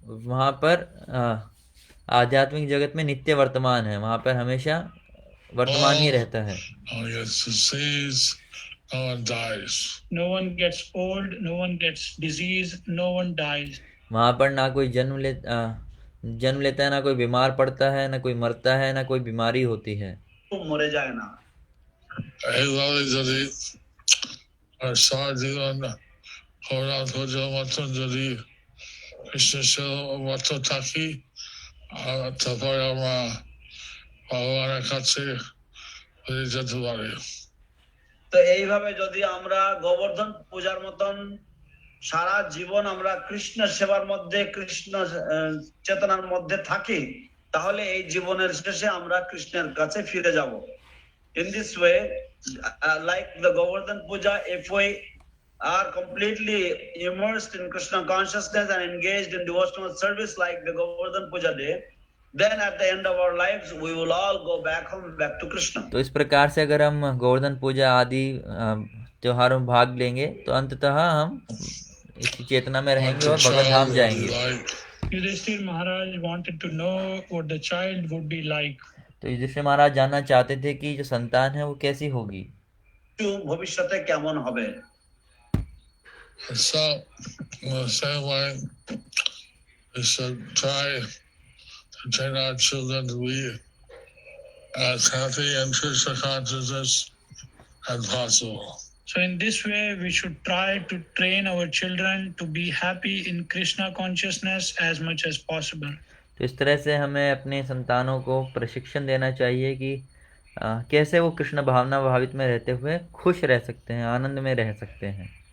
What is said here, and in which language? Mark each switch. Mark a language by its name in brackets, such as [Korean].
[Hindi] वहाँ पर आध्यात्मिक जगत में नित्य वर्तमान है, वहाँ पर हमेशा वर्तमान ही रहता है। [English] No one gets disease, no one dies. No one gets old, no one gets disease, no one dies. [Hindi] वहाँ पर ना कोई जन्म लेता है, ना कोई बीमार पड़ता है, ना कोई मरता है, ना कोई बीमारी होती है। [Bangla] মরে যায় না। এই ভাবে যদি সারা জীবন হরা ধৈর্য মতন যদি কৃষ্ণের মত থাকি তারপরে আমরা ভগবানের কাছে ফিরে যেতে পারি। তো এইভাবে যদি আমরা গোবর্ধন পূজার মতন সারা জীবন আমরা কৃষ্ণের সেবার মধ্যে কৃষ্ণ চেতনার মধ্যে থাকি, তাহলে এই জীবনের শেষে আমরা কৃষ্ণের কাছে ফিরে যাব। [English] In this way, like the Govardhan Puja, if we are completely immersed in Krishna consciousness and engaged in devotional service like the Govardhan Puja day, then at the end of our lives, we will all go back home, back to Krishna. [Hindi] तो इस प्रकार से अगर हम गोवर्धन पूजा आदि त्योहारों में भाग लेंगे तो अंततः हम इसी चेतना में रहेंगे और भगवत धाम जाएंगे। [English] Yudhishthir Maharaj wanted to know what the child would be like. [Hindi] तो युधिष्ठिर महाराज जानना चाहते थे कि जो संतान है वो कैसी होगी, [Bangla] ভবিষ্যতে কেমন হবে। [English] So, in the same way, we should try to train our children to be as happy in Krishna consciousness as possible. So in this way, we should try to train our children to be happy in Krishna consciousness as much as possible. [Hindi] तो इस तरह से हमें अपने संतानों को प्रशिक्षण देना चाहिए कि कैसे वो कृष्ण भावना भावित में रहते हुए खुश रह सकते हैं, आनंद में रह सकते हैं।